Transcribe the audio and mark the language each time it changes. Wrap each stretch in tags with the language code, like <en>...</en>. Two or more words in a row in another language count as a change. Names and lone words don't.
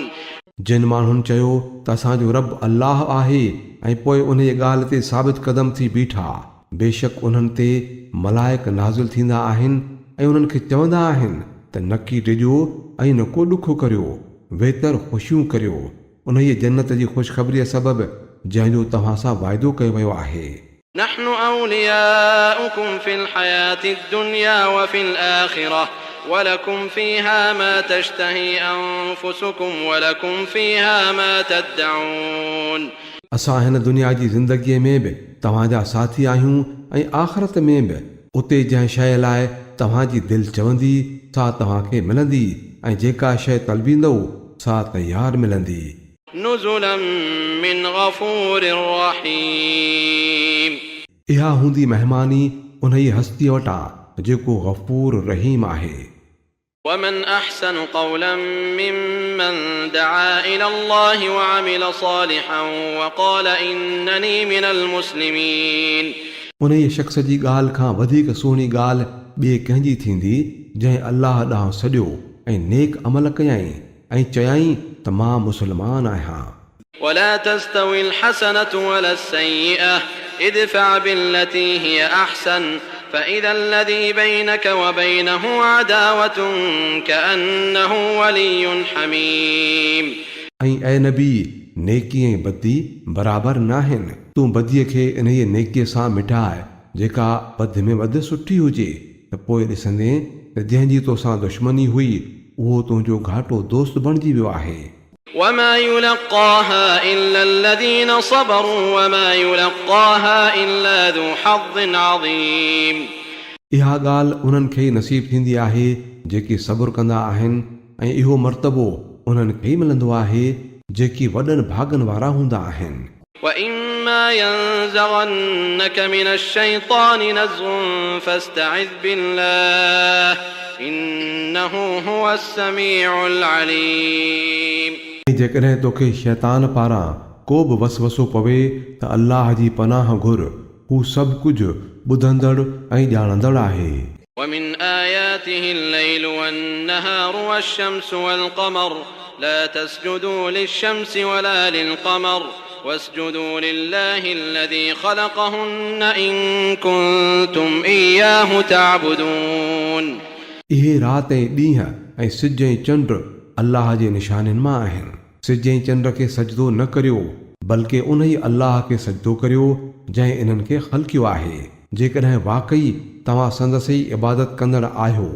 <sd>जिन माण्हुनि चयो त असांजो रब अल्लाह आहे ऐं पोइ उन जी ॻाल्हि ते साबित क़दम थी बीठा बेशक उन्हनि ते मलाइक नाज़िल थींदा आहिनि ऐं उन्हनि खे चवंदा आहिनि त नकी ॾिजो ऐं न को ॾुखो करियो बहितर ख़ुशियूं करियो उन जी जन्नत जी ख़ुशख़बरीअ सबबि जंहिंजो तव्हां सां वाइदो कयो वियो आहे.</sd> <ar>نحن أولياؤكم في الحياة الدنيا وفي الآخرة ولكم فيها ما تشتهي أنفسكم ولكم فيها ما تدعون.</ar> <sd>असां हिन दुनिया जी ज़िंदगीअ में बि तव्हांजा साथी आहियूं ऐं आख़िरत में बि उते जंहिं शइ लाइ तव्हांजी दिलि चवंदी सा तव्हांखे मिलंदी ऐं जेका शइ तलबींदो सा तयारु मिलंदी.</sd> <ar>نزلا من غفور رحيم.</ar> <sd>इहा हूंदी महिमानी उन ई हस्ती वटां जेको गफ़ूर रहीम आहे.</sd> <ar>ومن أحسن قولا ممن دعا إلى الله وعمل صالحا وقال إنني من المسلمين.</ar> <sd>उन ई शख़्स जी ॻाल्हि खां वधीक सुहिणी ॻाल्हि ॿिए कंहिंजी थींदी जंहिं अल्लाह ॾांहुं सॼो ऐं नेक अमल कयई ऐं चयाई त मां मुस्लमान आहियां.</sd> <ar>ولا تستوي الحسنة ولا السيئة ادفع بالتي هي أحسن فإذا الذي بينك وبينه عداوة كأنه ولي حميم.</ar> <sd>ऐं ऐं नबी नेकी ऐं बदी बराबरि नाहिनि. तूं बदीअ खे इन ई नेकीअ सां मिटाए जेका बद में वधि सुठी हुजे त पोइ ॾिसंदे त जंहिंजी तोसां दुश्मनी हुई उहो तुंहिंजो घाटो दोस्त बणिजी वियो आहे.</sd> <ar>وما يلقاها إلا الذين صبروا وما يلقاها إلا ذو حظ عظيم.</ar> <sd>इहा ॻाल्हि उन्हनि खे ई नसीब थींदी आहे जेकी सब्र कंदा आहिनि ऐं इहो मर्तबो उन्हनि खे ई मिलंदो आहे जेकी वॾनि भागनि वारा हूंदा आहिनि.</sd> <ar>وإما ينزغنك من الشيطان نزغ فاستعذ بالله إنه هو السميع العليم.</ar> <sd>जेकॾहिं तोखे शैतान पारां को बि वसवसो पवे त अल्लाह जी पनाह घुर हू सभु कुझु ॿुधंदड़ ऐं ॼाणंदड़ आहे.</sd> <ar>ومن آياته الليل والنهار والشمس والقمر لا تسجدوا للشمس ولا للقمر واسجدوا لله الذي خلقهن إن كنتم إياه تعبدون.</ar> <sd>इहे राति ऐं ॾींहं ऐं सिज ऐं चंड अल्लाह जे निशाननि मां आहिनि. सिज ऐं चंड खे सजदो न करियो बल्कि उन ई अल्लाह खे सजदो करियो जंहिं इन्हनि खे ख़ल्क़ियो आहे, जेकॾहिं वाक़ई तव्हां संदसि ई इबादत कंदड़ आहियो.</sd>